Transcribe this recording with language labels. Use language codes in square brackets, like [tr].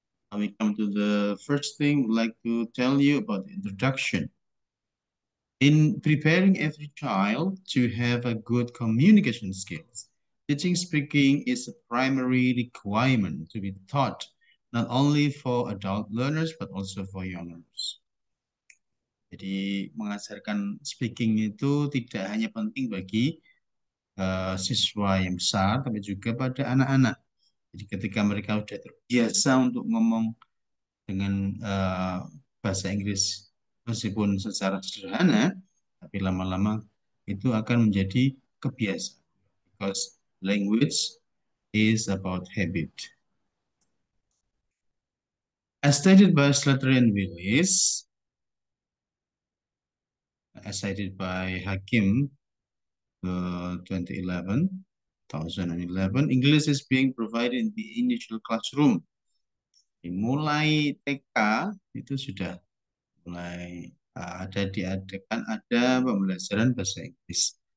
[en] Now we come to the first thing I'd like to tell you about the introduction. In preparing every child to have a good communication skills, teaching speaking is a primary requirement to be taught not only for adult learners but also for young learners. [id] Jadi mengajarkan speaking itu tidak hanya penting bagi siswa yang besar, tapi juga pada anak-anak. Jadi ketika mereka sudah terbiasa untuk ngomong dengan bahasa Inggris, meskipun secara sederhana, tapi lama-lama itu akan menjadi kebiasaan. [en] Because language is about habit. As stated by Slater and Willis, as cited by Hakim 2011, English is being provided in the initial classroom. [id] Mulai TK itu sudah mulai ada pembelajaran bahasa Inggris.